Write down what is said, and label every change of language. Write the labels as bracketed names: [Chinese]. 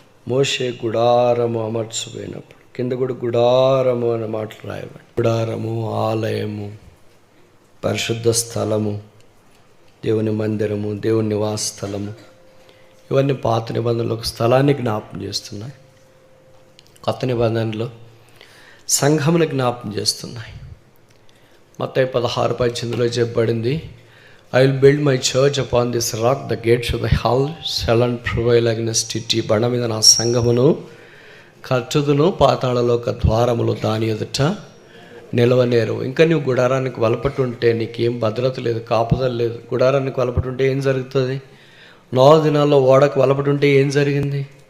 [Telugu] మోషే గుడారము అమర్చిపోయినప్పుడు కింద కూడా గుడారము అనే మాటలు రాయబడి, గుడారము, ఆలయము, పరిశుద్ధ స్థలము, దేవుని మందిరము, దేవుని నివాస స్థలము, ఇవన్నీ పాత నిబంధనలో ఒక స్థలాన్ని జ్ఞాపం చేస్తున్నాయి. కొత్త నిబంధనలో సంఘమును జ్ఞాపం చేస్తున్నాయి. మత్తయి 16:18 చెప్పబడింది, [English] I will build my church upon this rock, the gates of the hell shall not prevail against it. [Telugu] ఈ బండ మీద నా సంఘమును కట్టుదును, పాతాళలోక ద్వారములు దాని ఎదుట నిలవనేరు. ఇంకా నువ్వు గుడారానికి వలపటుంటే నీకేం భద్రత లేదు, కాపుదల లేదు. గుడారానికి వలపటుంటే ఏం జరుగుతుంది? నోవహు దినాల్లో ఓడకు వలపటుంటే ఏం జరిగింది?